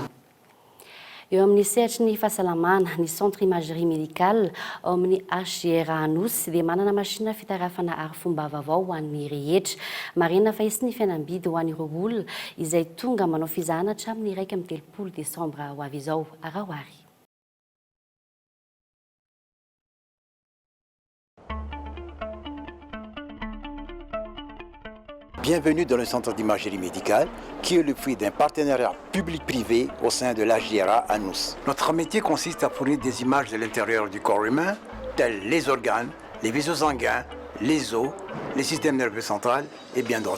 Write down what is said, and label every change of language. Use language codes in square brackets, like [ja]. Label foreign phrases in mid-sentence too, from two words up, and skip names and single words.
[mg] Eo amin'ny sehatry ny fahasalamana ny [fr] centre imagerie médicale [mg] ao amin'ny HGR Anosy dia manana machine fitarafana arifomba vaovao ho an'ny rehetra. Marina fa isy ny fihenam-bidy ho an'ireo olona izay tonga manao fizahana hatramin'ny 1 Desambra ho avy izao arahoary. [fr] Bienvenue dans le centre d'imagerie médicale qui est le fruit d'un partenariat public-privé au sein de l'HGRA à Nous. Notre métier consiste à fournir des images de l'intérieur du corps humain, tels les organes, les vaisseaux sanguins, les os, les systèmes nerveux central et bien d'autres.